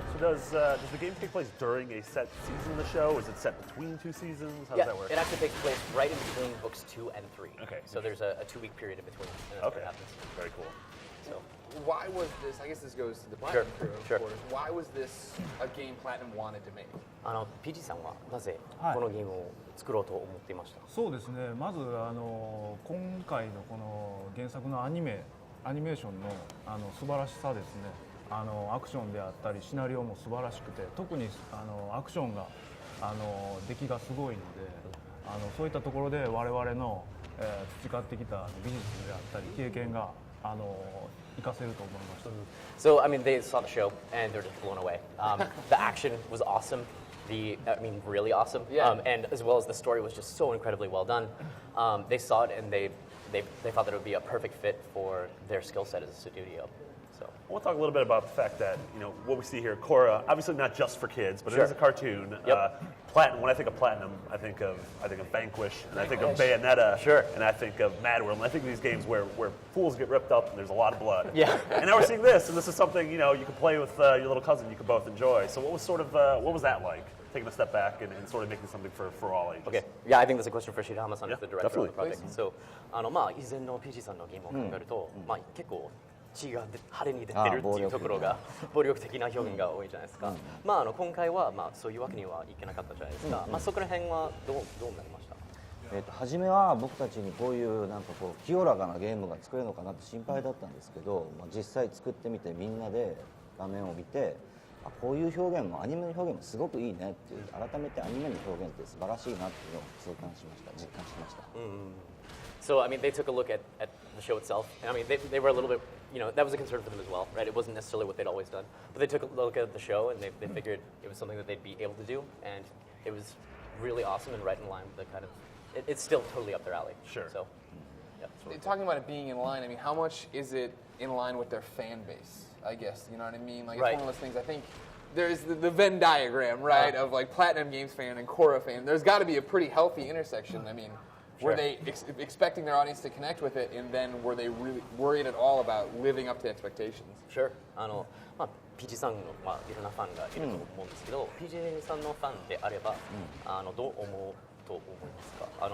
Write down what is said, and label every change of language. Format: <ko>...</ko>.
<en>So does the game take place during a set season of the show? Is it set between two seasons? How does that work? It actually takes place right in between books 2 and 3. Okay. So there's a 2-week period in between, and that's what happens. Very cool. So. Why was this, I guess this goes to the Platinum crew, of course. Why was this a game Platinum wanted to make?</en> <ja>PG さんはなぜこのゲームを作ろうと思っていました？そうですね。まず今回のこの原作のアニメーションの素晴らしさですね。アクションであったりシナリオも素晴らしくて、特にアクションが出来がすごいので、そういったところで我々の培ってきた技術であったり経験が活かせると思いました。</ja> <en>So I mean, they saw the show and they're just blown away. The action was awesome. Really awesome. Yeah. And as well as the story was just so incredibly well done. They saw it and they thought that it would be a perfect fit for their skill set as a studio. So I want to talk a little bit about the fact that what we see here, Korra, obviously not just for kids, but it is a cartoon. Yep. Platinum. When I think of Platinum, I think of Vanquish, and I think of Bayonetta, and I think of Mad World, and I think of these games where fools get ripped up and there's a lot of blood. Yeah. And now we're seeing this, and this is something you can play with your little cousin. You could both enjoy. So what was that like? Taking a step back and sort of making something for all ages. Okay. Yeah, I think that's a question for Shirahama-san, who's the director definitely. of the project.</en> <ja>So, 以前の PG さんのゲームを考えると、結構血が派手に出てるっていうところが暴力的な表現が多いじゃないですか。今回はそういうわけにはいけなかったじゃないですか。そこら辺はどうなりました？初めは僕たちにこういう清らかなゲームが作れるのかなって心配だったんですけど、実際作ってみてみんなで画面を見て、こういう表現もアニメの表現もすごくいいねっていう、改めてアニメの表現って素晴らしいなっていうのを実感しました。</ja> <en>So, I mean, they took a look at the show itself. I mean, they were a little bit, that was a concern for them as well, right? It wasn't necessarily what they'd always done. But they took a look at the show, and they figured it was something that they'd be able to do. And it was really awesome and right in line with the kind of, it's still totally up their alley. Sure. So, yeah. Talking about it being in line, I mean, how much is it in line with their fan base, I guess? You know what I mean? Like, it's one of those things, I think, there's the Venn diagram, right, of like Platinum Games fan and Korra fan. There's got to be a pretty healthy intersection. I mean, were they expecting their audience to connect with it, and then were they really worried at all about living up to expectations? Sure.</en> <ja>PG さんのいろんなファンがいると思うんですけど、PG さんのファンであれば、どう思うと思いますか？</ja>